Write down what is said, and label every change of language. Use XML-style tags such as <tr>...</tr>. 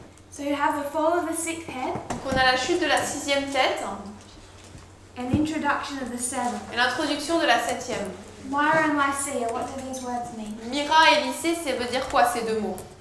<en>So you have the fall of the sixth head,</en> <fr>Donc on a la chute de la sixième tête</fr> <en>and introduction of the seventh.</en> <fr>et l'introduction de la septième.</fr> <en>Myra and Lycia, what do these words mean?</en> <fr>Myra et Lycée, ça veut dire quoi ces deux mots?</fr>